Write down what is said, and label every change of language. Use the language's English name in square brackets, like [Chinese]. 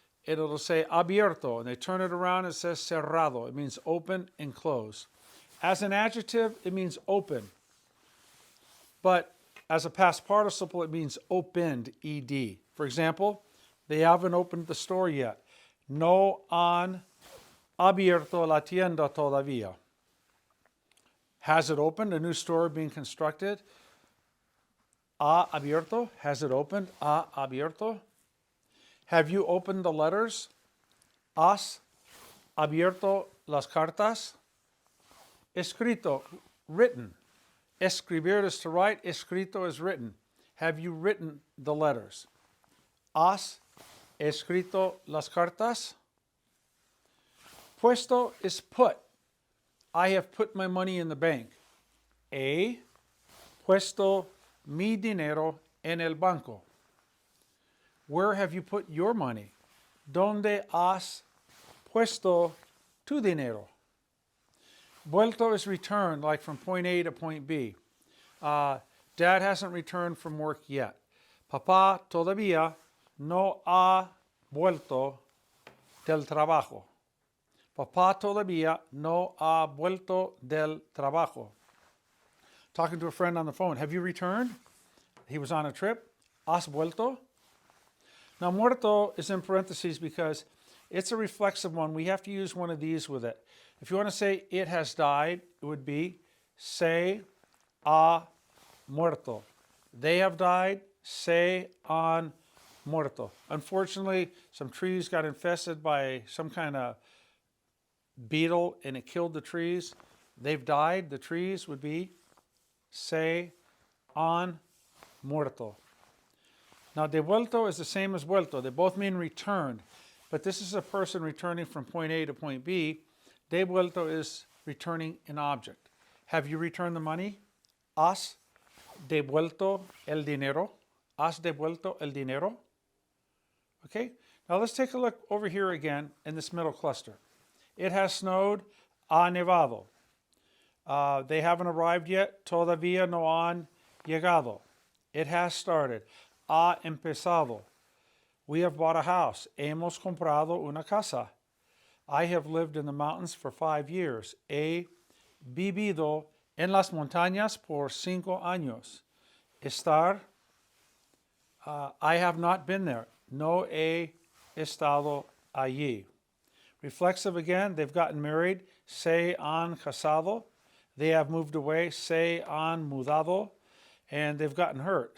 [English] It'll say abierto, and they turn it around and it says cerrado. It means open and closed. As an adjective, it means open. But as a past participle, it means opened, ed. For example, they haven't opened the store yet. [Spanish] No han abierto la tienda todavía. [English] Has it opened? A new store being constructed. [Spanish] Ha abierto? [English] Has it opened? [Spanish] Ha abierto? [English] Have you opened the letters? [Spanish] ¿Has abierto las cartas? Escrito, written. [English] Escribir is to write. Escrito is written. Have you written the letters? [Spanish] ¿Has escrito las cartas? [English] Puesto is put. I have put my money in the bank. [Spanish] He puesto mi dinero en el banco. [English] Where have you put your money? [Spanish] ¿Dónde has puesto tu dinero? [English] Vuelto is returned, like from point A to point B. Dad hasn't returned from work yet. [Spanish] Papá todavía no ha vuelto del trabajo. Papá todavía no ha vuelto del trabajo. [English] Talking to a friend on the phone. Have you returned? He was on a trip. [Spanish] ¿Has vuelto? [English] Now, muerto is in parentheses because it's a reflexive one. We have to use one of these with it. If you want to say it has died, it would be [Spanish] se ha muerto. [English] They have died, [Spanish] se han muerto. [English] Unfortunately, some trees got infested by some kind of beetle and it killed the trees. They've died. The trees would be [Spanish] se han muerto. [English] Now, devuelto is the same as vuelto. They both mean returned. But this is a person returning from point A to point B. Devuelto is returning an object. Have you returned the money? [Spanish] ¿Has devuelto el dinero? ¿Has devuelto el dinero? [English] Okay, now let's take a look over here again in this middle cluster. It has snowed, [Spanish] ha nevado. [English] They haven't arrived yet, [Spanish] todavía no han llegado. [English] It has started, [Spanish] ha empezado. [English] We have bought a house, [Spanish] hemos comprado una casa. [English] I have lived in the mountains for 5 years. [Spanish] He vivido en las montañas por 5 años. [English] Estar, I have not been there. [Spanish] No he estado allí. [English] Reflexive again, they've gotten married. [Spanish] Se han casado. [English] They have moved away. [Spanish] Se han mudado. [English] And they've gotten hurt.